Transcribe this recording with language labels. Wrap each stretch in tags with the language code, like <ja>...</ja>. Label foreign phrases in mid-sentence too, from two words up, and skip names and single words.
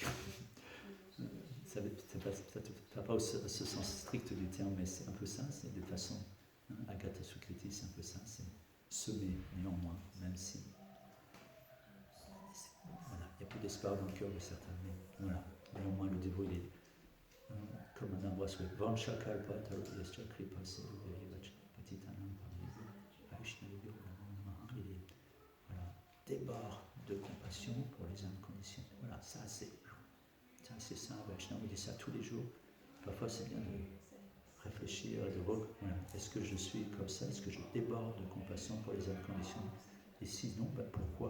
<fr>Ça n'a pas ce sens strict du terme, mais c'est un peu ça, c'est de façon,</fr> <sa>Agatha Sukriti,</sa> <fr>c'est un peu ça, c'est semer néanmoins, même si voilà, il y a plus d'espoir dans le cœur de certains, mais voilà, néanmoins le dévot il est comme un arbre souhait.</fr> <sa>Vansha kalpa tarubhyascha kripa sedubhayavacha patitanam pavanebhyo vaishnavibhyo namo namaha.</sa> <fr>Il est débord de compassion pour les âmes conditionnées. Voilà, ça c'est ça, Vaishnava dit ça tous les jours. Parfois c'est bien de réfléchir, est-ce que je suis comme ça, est-ce que je déborde de compassion pour les âmes conditionnées, et sinon, pourquoi?</fr>